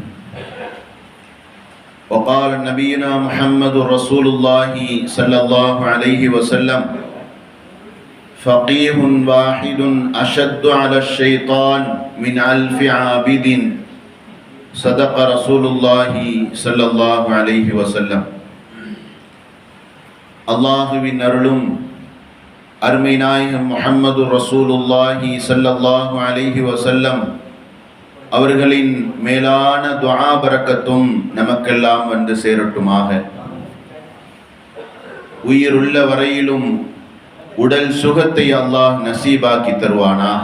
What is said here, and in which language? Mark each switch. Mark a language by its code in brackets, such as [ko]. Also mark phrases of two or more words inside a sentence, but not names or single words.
[ar] وقال نبينا محمد رسول الله صلى الله عليه وسلم: فقيه واحد أشد على الشيطان من 1000 عابد. صدق رسول الله صلى الله عليه وسلم. [ta] அல்லாஹுவின் அருளும் அருமை நாயகம் முஹம்மது ரசூலுல்லாஹி [ar] صلى الله عليه وسلم [ta] அவர்களின் மேலான துஆ பரக்கத்தும் நமக்கெல்லாம் வந்து சேரட்டுமாக. உயிருள்ள வரையிலும் உடல் சுகத்தை அல்லாஹ் நசீபாக்கி தருவானாக.